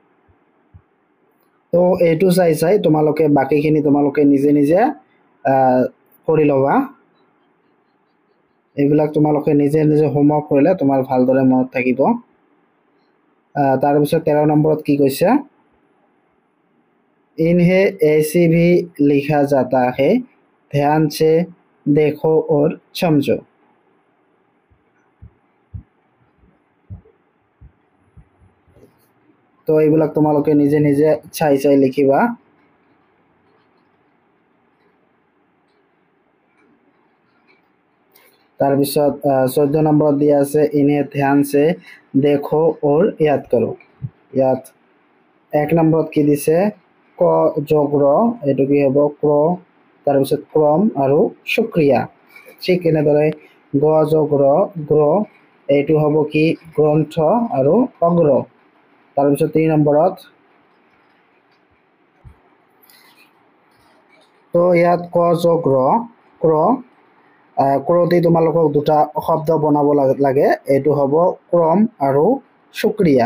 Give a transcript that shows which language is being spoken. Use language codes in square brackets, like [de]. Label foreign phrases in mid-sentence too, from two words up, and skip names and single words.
[as] তো এইটো চাই চাই তোমালোকে বাকীখিনি তোমালোকে নিজে নিজে কৰি ল'বা। এইবিলাক তোমালোকে নিজে নিজে হোমৱৰ্ক কৰিলে তোমাৰ ভালদৰে মনত থাকিব। তাৰপিছত 13 নম্বৰত কি কৈছে, [hi] इन्हें ऐसे भी लिखा जाता है, ध्यान से देखो और समझो। [as] তো এইবিলাক তোমালোকে নিজে নিজে চাই চাই লিখিবা। তাৰপিছত 14 নম্বৰত দিয়া আছে, [hi] इन्हें ध्यान से देखो और याद करो। [as] ইয়াত 1 নম্বৰত কি দিছে, ক যোগ ৰ, এইটো কি হ'ব ক্ৰ। তাৰপিছত ক্ৰম আৰু সুক্ৰিয়া। ঠিক এনেদৰে গ যোগ ৰ গ্ৰ, এইটো হ'ব কি গ্ৰন্থ আৰু অগ্ৰ। তাৰপিছত 3 নম্বৰত, তো ইয়াত ক যোগ ৰ ক্ৰ, ক্ৰতে তোমালোকক দুটা শব্দ বনাব লাগে, এইটো হ'ব ক্ৰম আৰু সুক্ৰিয়া।